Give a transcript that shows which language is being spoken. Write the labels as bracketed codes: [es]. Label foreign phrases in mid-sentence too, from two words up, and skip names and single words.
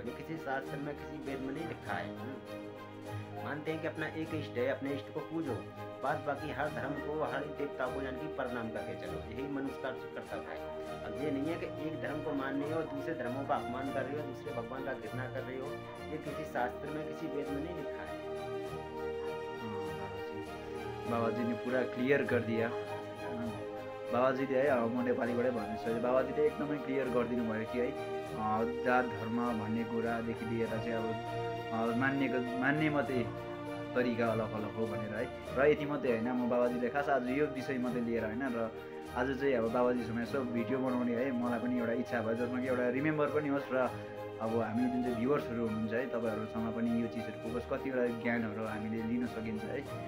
[hi] ये किसी शास्त्र में, किसी वेद में नहीं लिखा है। मानते हैं कि अपना एक इष्ट है, अपने इष्ट को पूजो, बाद बाकी हर धर्म को, हर देवता को यानी कि प्रणाम करके चलो। यही मनुष्य का कर्तव्य है। अब ये नहीं है कि एक धर्म को मान रहे हो, दूसरे धर्मों का अपमान कर रहे हो, दूसरे भगवान का घृणा कर रहे हो। ये किसी शास्त्र में, किसी वेद में नहीं लिखा है। बाबाजी ने पूरा क्लियर कर दिया। [ne] बाबाजीले है म नेपालीबाटै भन्छु, बाबाजीले एकदमै क्लियर गरिदिनु भयो कि है जात धर्म भन्ने कुरादेखि लिएर चाहिँ अब मान्ने मात्रै तरिका अलग अलग हो भनेर है। र यति मात्रै होइन, म बाबाजीले खास आज यो विषय मात्रै लिएर होइन, र आज चाहिँ अब बाबाजीसँग यसो भिडियो बनाउने है मलाई पनि एउटा इच्छा भयो, जसमा कि एउटा रिमेम्बर पनि होस्, र अब हामी जुन चाहिँ भ्युवर्सहरू हुनुहुन्छ है तपाईँहरूसँग पनि यो चिजहरूको कतिवटा ज्ञानहरू हामीले लिन सकिन्छ है।